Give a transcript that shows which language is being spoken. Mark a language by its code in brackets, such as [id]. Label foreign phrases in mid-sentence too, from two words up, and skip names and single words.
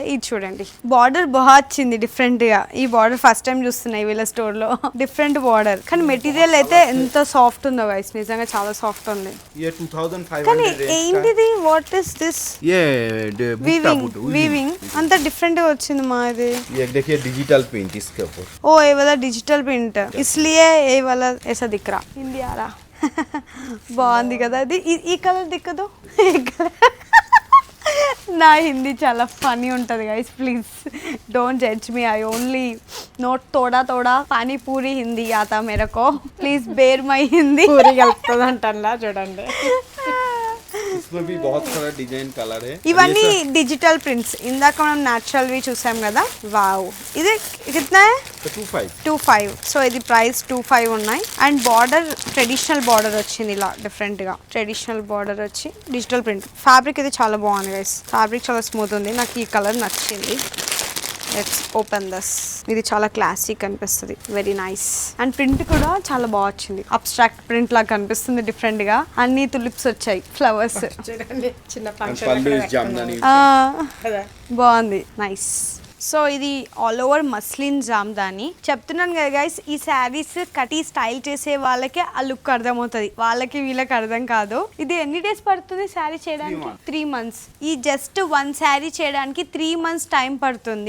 [te] ఇది చూడండి, బార్డర్ బాగా వచ్చింది డిఫరెంట్ గా. ఈ బార్డర్ [en] first time [te] చూస్తున్నాయి వీళ్ళ స్టోర్ లో. డిఫరెంట్ బార్డర్ కానీ మెటీరియల్ అయితే ఎంత సాఫ్ట్ ఉందో గైస్, నిజంగా చాలా సాఫ్ట్ ఉంది. [hi] ये 2500 [te] కానీ ఏంటిది, [en] what is this? [hi] ये [te] వీవింగ్ అంత డిఫరెంట్ గా వచ్చింది మా. ఇది [hi] ये देखिए [en] digital print [hi] इसके ऊपर. ओ ये वाला [en] digital print, [hi] इसलिए ये वाला ऐसा दिख रहा. हिंदी आ रहा. [te] బాగుంది కదా అది. ఈ కలర్ దిక్కదు. నా హిందీ చాలా ఫనీ ఉంటుంది గైస్, [en] please don't judge me. I only know [hi] थोड़ा पानीपूरी हिंदी आता मेरको, [en] please bear my Hindi. [te] పూరి కలుపుతుంది అంటా చూడండి. [hi] इसमें भी बहुत सारा [en] design color [hi] है. [te] ఇవన్నీ [en] digital prints. [te] ఇందాక మనం న్యాచురల్ వి చూసాం కదా. వావ్, ఇది [hi] कितना है? [te] 25. సో ఇది ప్రైస్ 25 ఉన్నాయి. [en] and border traditional border [te] వచ్చింది ఇలా డిఫరెంట్ గా. [en] traditional border [te] వచ్చి [en] digital print. [te] ఫ్యాబ్రిక్ ఇది చాలా బాగుంది గైస్, ఫ్యాబ్రిక్ చాలా స్మూత్ ఉంది. నాకు ఈ కలర్ నచ్చింది. [en] let's open this. [te] ఇది చాలా క్లాసిక్ అనిపిస్తుంది, [en] very nice. [te] అండ్ ప్రింట్ కూడా చాలా బాగా వచ్చింది, [en] abstract print [te] లాగా కనిపిస్తుంది డిఫరెంట్ గా. అన్ని తులిప్స్ వచ్చాయి, ఫ్లవర్స్. చూడండి చిన్న [hi] पल्लू इस जामदानी. [te] బాగుంది, నైస్. సో ఇది [en] all over muslin Jamdani. [te] చెప్తున్నాను కదా గైస్, ఈ శారీస్ కటి స్టైల్ చేసే వాళ్ళకే ఆ లుక్ అర్థమవుతుంది, వాళ్ళకి వీళ్ళకి అర్థం కాదు. ఇది ఎన్ని డేస్ పడుతుంది శారీ చేయడానికి? [en] 3 months. [te] ఈ జస్ట్ 1 శారీ చేయడానికి [en] 3 months [te] టైం పడుతుంది.